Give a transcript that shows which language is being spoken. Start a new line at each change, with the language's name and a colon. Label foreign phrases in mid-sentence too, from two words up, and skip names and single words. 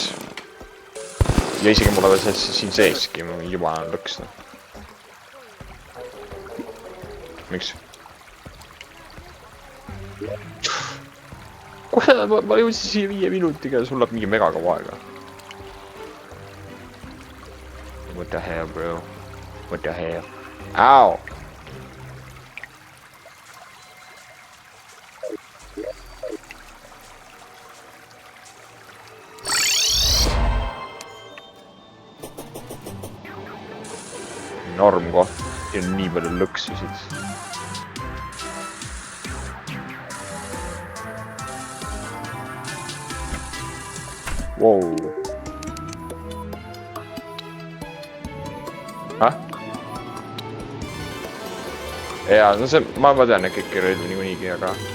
Estonian: Ja isegi mulle veel siin seeski, juba on lõks. Miks? Kohe, ma jõudsin siia 5 minutiga ja sul läheb mingi mega kaua aega.
English: What the hell, bro? What the hell? Ow!
Estonian: Norm koht. Siin on nii palju lõksusid. Wow. Häh? Jaa, no see, ma tean, et kõik relvi niikuinigi, aga...